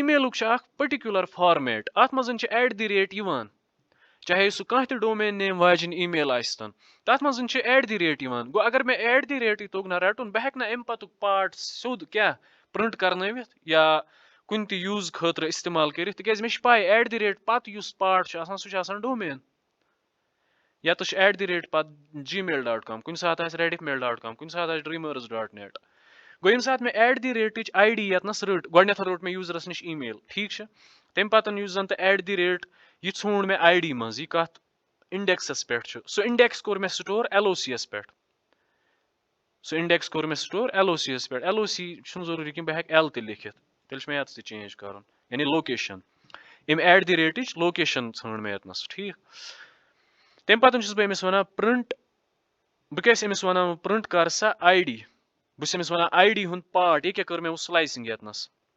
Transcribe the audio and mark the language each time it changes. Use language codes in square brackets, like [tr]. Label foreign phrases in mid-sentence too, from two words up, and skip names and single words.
[ks] میلُک چھُ اکھ پٔٹِکیوٗلر فارمیٹ اَتھ منٛز چھِ @ یِوان چاہے سُہ کانٛہہ تہِ [en] domain name [ks] واجیٚنۍ ای میل آسہِ تَتھ منٛز چھِ @ یِوان گوٚو اگر مےٚ @ توٚگ نہ رَٹُن بہٕ ہٮ۪کہٕ نہٕ اَمہِ پَتُک پارٹ سیوٚد کیٛاہ پرٛنٹ کرنٲوِتھ یا کُنہِ تہِ یوٗز خٲطرٕ اِستعمال کٔرِتھ تِکیازِ مےٚ چھِ پاے @ پَتہٕ یُس پارٹ چھُ آسان سُہ چھُ آسان ڈومین یَتَس چھُ @ پَتہٕ gmail.com کُنہِ ساتہٕ آسہِ redifmail.com کُنہِ ساتہٕ آسہِ dreamers.net گوٚو ییٚمہِ ساتہٕ مےٚ @ ID ییٚتنَس رٔٹ گۄڈٕنیٚتھ روٚٹ مےٚ یوٗزرَس نِش ای میل ٹھیٖک چھُ تَمہِ پَتہٕ یُس زَن تہٕ @ یہِ ژھونٛڈ مےٚ ID منٛز یہِ کَتھ اِنڈیکسَس پٮ۪ٹھ چھُ سُہ اِنڈیکس کوٚر مےٚ سٹور LOC یَس پٮ۪ٹھ سُہ اِنڈیکس کوٚر مےٚ سٹور LOC یَس پٮ۪ٹھ LOC چھُنہٕ ضروٗری کینٛہہ بہٕ ہٮ۪کہٕ L تہِ لیکھِتھ تیٚلہِ چھُ مےٚ یَتَس تہِ چینج کَرُن یعنی لوکیشَن اَمہِ @ لوکیشَن ژھٲنٛڈ مےٚ ییٚتنَس ٹھیٖک تَمہِ پَتہٕ چھُس بہٕ أمِس وَنان پرٛنٹ بہٕ کیٛاہ چھُس أمِس وَنان پرٛنٹ کر سا ID بہٕ چھُس أمِس وَنان ID ہُنٛد پارٹ یہِ کیٛاہ کٔر مےٚ سلایسِنٛگ ییٚتنَس